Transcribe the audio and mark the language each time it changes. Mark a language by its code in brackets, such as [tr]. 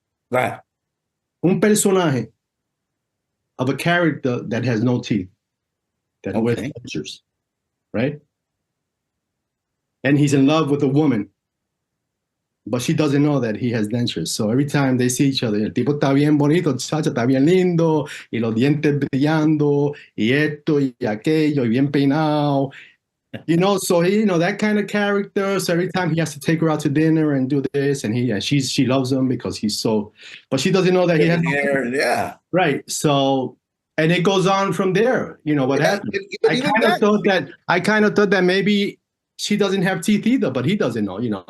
[en] Right. [es] Un personaje [en] of a character that has no teeth, that wears dentures, right? And he's in love with a woman, but she doesn't know that he has dentures. So every time they see each other, [es] el tipo está bien bonito, chacha, está bien lindo, y los dientes brillando, y esto, y aquello, y bien peinado. [en] So that kind of character. So every time he has to take her out to dinner and do this, and she loves him because he's so, but she doesn't know that he has yeah. Right. So, and it goes on from there. What happened? I kind of thought that maybe she doesn't have teeth either, but he doesn't know.